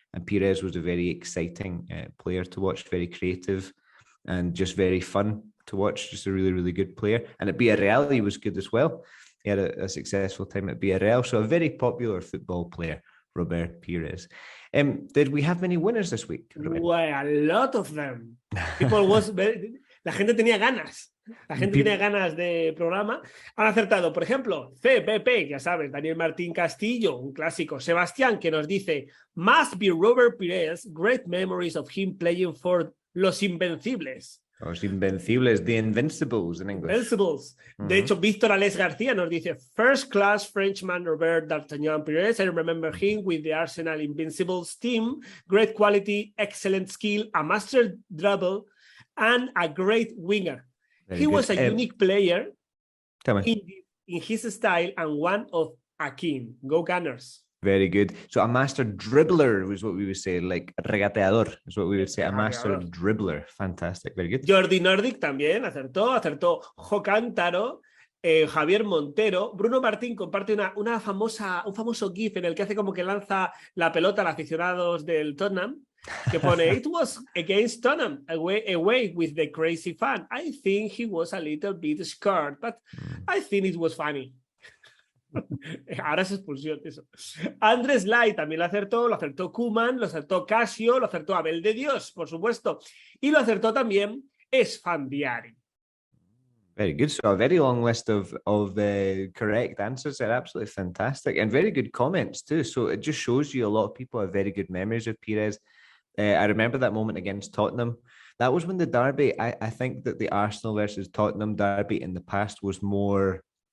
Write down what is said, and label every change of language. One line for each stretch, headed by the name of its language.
English: And Pires was a very exciting player to watch, very creative and just very fun to watch. Just a really good player. And at Villarreal, he was good as well. He had a successful time at Villarreal. So a very popular football player, Robert Pires. Did we have many winners this week, Rubén? Well, a lot of them.
Spanish: La gente tenía ganas. La gente tenía ganas de programa. Han acertado, por ejemplo, CPP, ya sabes, Daniel Martín Castillo, un clásico.
English: Sebastián,
Spanish: que nos dice,
English: must be Robert Pires, great memories of him playing for Los Invencibles. Los Invencibles, The Invincibles in English.
Spanish: Invincibles. De hecho, Víctor Alés García nos dice,
English: First class Frenchman Robert D'Artagnan Pires. I remember him with the Arsenal Invincibles team. Great quality, excellent skill, a master dribble, and a great winger. He was a unique player in his style and one of a king. Go Gunners. Very good. So a master dribbler was what we would say, like regateador is what we would say. A master dribbler. Fantastic. Very good.
Spanish: Jordi Nordic también acertó. Jo Cántaro, Javier Montero. Bruno Martín comparte un famoso GIF en el que hace como que lanza la pelota a los aficionados del Tottenham, que pone,
English: it was against Tottenham, away with the crazy fan. I think he was a little bit scared, but I think it was funny.
Spanish: Ahora es expulsión eso. Andrés Lai también lo acertó Koeman, lo acertó Casio, lo acertó Abel de Dios, por supuesto, y lo acertó también Esfandiari.
English: Very good. So a very long list of correct answers. They're absolutely fantastic and very good comments too. So it just shows you a lot of people have very good memories of Pires. I remember that moment against Tottenham. That was when the derby, I think that the Arsenal versus Tottenham derby in the past was more...